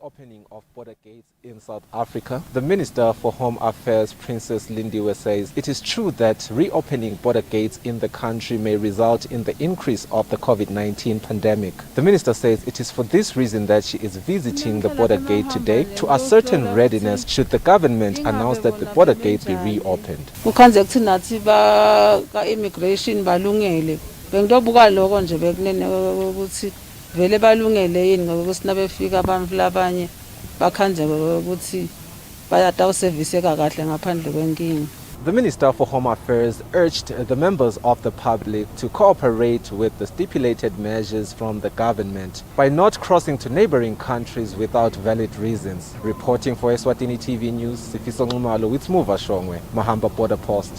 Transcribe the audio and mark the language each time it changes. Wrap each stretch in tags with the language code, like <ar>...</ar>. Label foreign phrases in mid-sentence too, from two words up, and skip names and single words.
<en>reopening of border gates in South Africa. The Minister for Home Affairs, Princess Lindiwe, says it is true that reopening border gates in the country may result in the increase of the COVID-19 pandemic. The Minister says it is for this reason that she is visiting the border gate today to ascertain readiness should the government announce that the border gates be reopened.</en> <ss>Immigration balungele bengidobuka lokho nje bekunene ukuthi vele balungele yini ngokuthi nabefika abantu labanye bakhanje ukuthi bayatawuserviseka kahle ngaphandle kwenkingi.</ss> <en>The Minister for Home Affairs urged the members of the public to cooperate with the stipulated measures from the government by not crossing to neighboring countries without valid reasons. Reporting for Eswatini TV News, Sifiso Ngumalo with Muva Shongwe, Mahamba Border Post.</en>